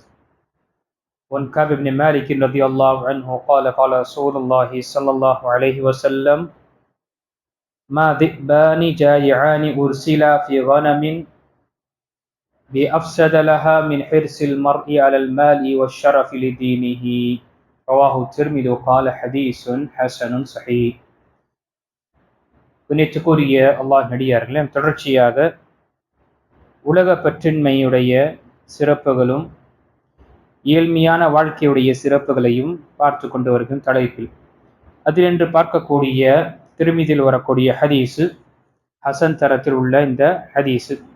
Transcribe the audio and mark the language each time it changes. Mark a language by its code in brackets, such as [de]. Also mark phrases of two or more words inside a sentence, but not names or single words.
[ar] وعن كعب بن مالك رضي الله عنه قال قال رسول الله صلى الله عليه وسلم ما ذئبان جائعان أرسلا في غنم بأفسد لها من حرص المرء على المال والشرف لدينه. رواه الترمذي قال حديث حسن صحيح. [ta] புண்ணியத்துக்குரிய அல்லாஹ் நடிகார்களே, தொடர்ச்சியாக உலக பற்றின்மையுடைய சிறப்புகளும் ஏழ்மையான வாழ்க்கையுடைய சிறப்புகளையும் பார்த்து கொண்டு வருகின்ற தலைப்பில் அதில் என்று பார்க்கக்கூடிய திருமீதியில் வரக்கூடிய ஹதீஸு ஹசன் தரத்தில் உள்ள இந்த ஹதீஸு